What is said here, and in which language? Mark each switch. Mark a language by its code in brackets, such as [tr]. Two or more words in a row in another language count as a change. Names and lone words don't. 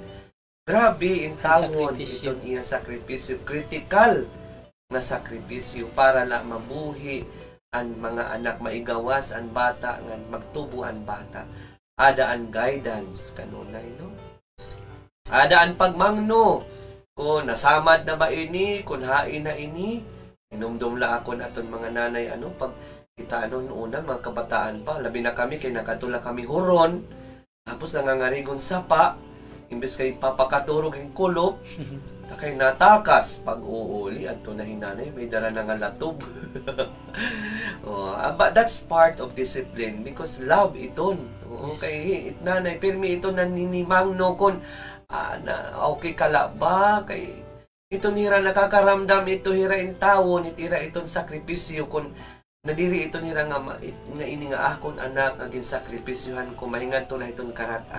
[war] Grabe in tawon iton iya sakripisyo, critical na sakripisyo para la mabuhi ang mga anak, maigawas ang bata nga magtubo ang bata. Ada ang guidance kanunay no. Ada ang pagmangno Kung nasamad na ba ini, kung hain na ini, inumdum la ako na aton mga nanay, pag kita una, mga kabataan pa, labi na kami, kay nakatula kami huron, tapos nangangarigon sapa, imbes kay papakaturog yung kulop, takay natakas, pag uuli, ato na hinanay, may dara na nga latob. [en] But that's part of discipline, because love iton. [war] Kay nanay, pirmi ito naninimang no kon, na okay kala ba, kay ito nira nakakaramdam, ito hira in tawon, itira itong sakripisyo, kung nadiri ito nira nga ini nga akon anak, aging sakripisyohan ko, mahingad to na itong karatan.